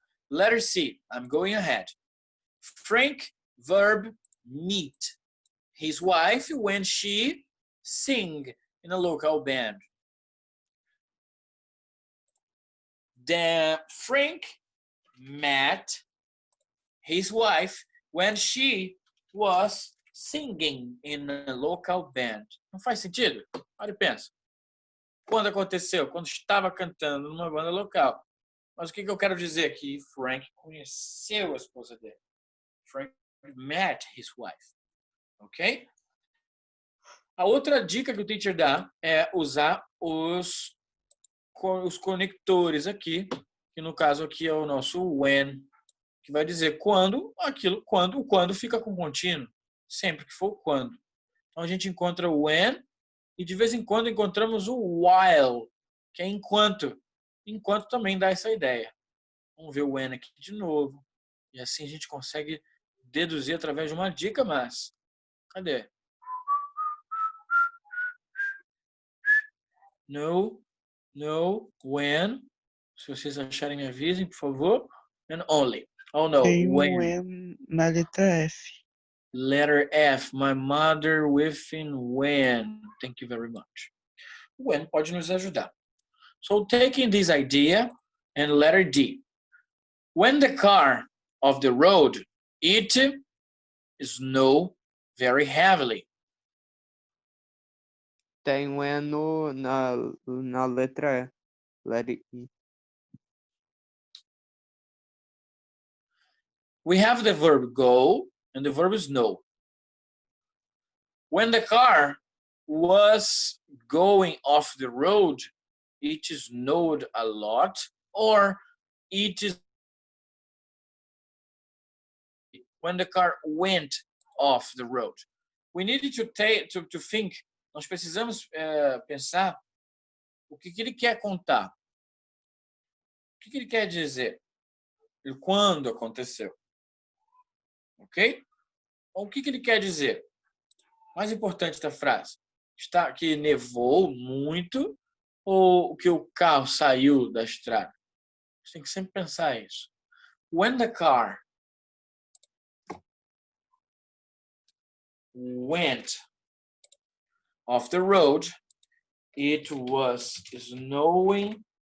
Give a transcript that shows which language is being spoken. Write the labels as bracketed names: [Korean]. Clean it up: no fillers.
[English] Letter C, I'm going ahead. Frank, verb, meet his wife when she sing in a local band. Then Frank met his wife when she was singing in a local band. [Portuguese] Não faz sentido? Olha e pensa. Quando aconteceu? Quando estava cantando numa banda local. Mas o que eu quero dizer? Que Frank conheceu a esposa dele. [English] Frank met his wife. [Portuguese] Ok? A outra dica que o teacher dá é usar os conectores aqui, que no caso aqui é o nosso when, que vai dizer quando, o quando fica com contínuo, sempre que for o quando. Então a gente encontra o when e de vez em quando encontramos o while, que é enquanto. Enquanto também dá essa ideia. Vamos ver o when aqui de novo. E assim a gente consegue deduzir através de uma dica, mas cadê? No, when. Se vocês acharem, me avisem, por favor. [English] And only. Oh, no, [Portuguese] Tem [English] when. [Portuguese] N na letra F. [English] Letter F, my mother within when. Thank you very much. When [Portuguese] pode nos ajudar. [English] So taking this idea and letter D. When the car of the road, it snow very heavily. [Portuguese] Tem um E na letra E. Letra I. [English] We have the verb go and the verb snow. When the car was going off the road, it snowed a lot, or it is when the car went off the road. We needed to think. [Portuguese] Nós precisamos pensar o que ele quer contar. O que ele quer dizer? E quando aconteceu. Ok? O que ele quer dizer? Mais importante da frase. Está que nevou muito ou que o carro saiu da estrada? Você tem que sempre pensar isso. [English] When the car went off the road, it was snowing.